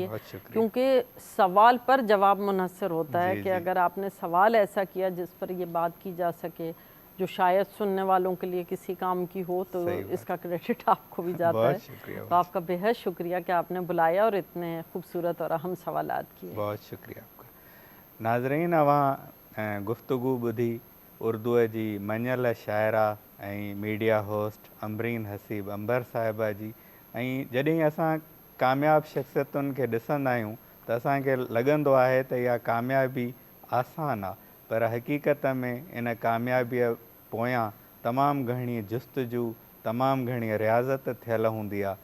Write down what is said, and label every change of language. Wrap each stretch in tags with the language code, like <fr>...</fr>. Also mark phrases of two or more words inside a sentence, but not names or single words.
<ur>کیونکہ سوال پر جواب منحصر ہوتا ہے کہ اگر آپ نے سوال ایسا کیا جس پر یہ بات کی جا سکے جو شاید سننے والوں کے لیے کسی کام کی ہو، تو اس کا کریڈٹ آپ کو بھی جاتا ہے. تو آپ کا بے حد شکریہ کہ آپ نے بلایا اور اتنے خوبصورت اور اہم سوالات کیے. بہت شکریہ آپ کا.</ur> <sd>ناظرین، اواں گفتگو بدھی اردو جی منل شاعرہ میڈیا ہوسٹ امبرین حسیب انبر صاحبہ جی. جڏहिं असां कामयाब शख़्सियतुनि खे ॾिसंदा आहियूं त असांखे लॻंदो आहे त इहा कामयाबी आसान आहे, पर हक़ीक़त में इन कामयाबीअ पोयां तमामु घणी जुस्तजू, तमामु घणी रियाज़त थियल हूंदी आहे.</sd>